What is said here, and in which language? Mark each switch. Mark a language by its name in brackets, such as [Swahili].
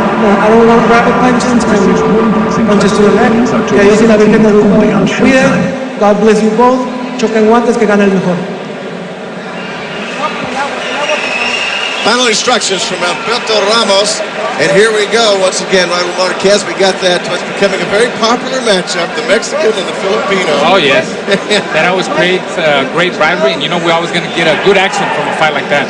[English] I don't want rapid punches and punches to the neck. [Spanish] Que Dios y la Virgen nos cuiden. [English] God bless you both. [Spanish] Choquen guantes, que gane el mejor. [English] Final instructions from Alberto Ramos, and here we go once again. Raul Marquez, we got that. It's becoming a very popular matchup, the Mexican and the Filipino. Oh yes, that always creates a great rivalry, and you know we're always going to get a good action from a fight like that.